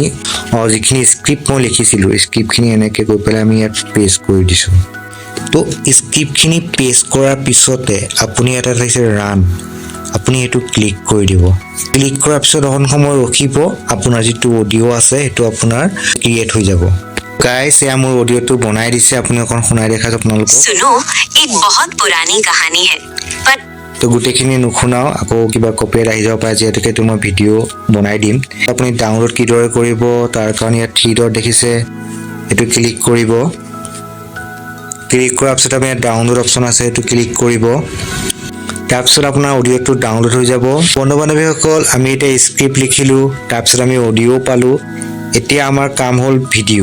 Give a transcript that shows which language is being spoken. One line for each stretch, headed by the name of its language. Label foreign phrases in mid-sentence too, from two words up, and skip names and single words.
Assamese: যিখিনি স্ক্ৰিপ্ট মই লিখিছিলোঁ স্ক্ৰিপ্টখিনি এনেকৈ গৈ পেলাই আমি ইয়াত পেষ্ট কৰি দিছোঁ তো স্ক্ৰিপ্টখিনি পেষ্ট কৰাৰ পিছতে আপুনি এটা দেখিছে ৰান আপুনি এটো ক্লিক কৰি দিব ক্লিক কৰাৰ পিছত অকণ সময় ৰখিব আপোনাৰ যেটো অডিও আছে এটো আপোনাৰ ক্ৰিয়েট হৈ যাব গাইছ এয়া মোৰ অডিঅ' তো বনাই দিছে আপুনি অকন শুনাই দেখা আপোনালোক
Hindi: सुनो एक बहुत पुरानी कहानी है पर
Assamese: তো গুটেখিনি নুখুনাও আকৌ কিবা কপিৰাইট আহি যাব পাৰে যেহেতুকে তো মই ভিডিও বনাই দিম আপুনি ডাউনলোড কিদৰে কৰিব তাৰ কাৰণে ইয়াত
English: three dot
Assamese: দেখিছে এটো ক্লিক কৰিব ক্লিক কৰাৰ পিছত আপুনি
English: download option
Assamese: আছে এটো ক্লিক কৰিব তাৰপিছত আপোনাৰ অডিওটো ডাউনলোড হৈ যাব বন্ধু-বান্ধৱীসকল আমি এটা স্ক্ৰিপ্ট লিখিলো তাৰপিছত আমি অডিও পালো এতিয়া আমাৰ কাম হ'ল ভিডিও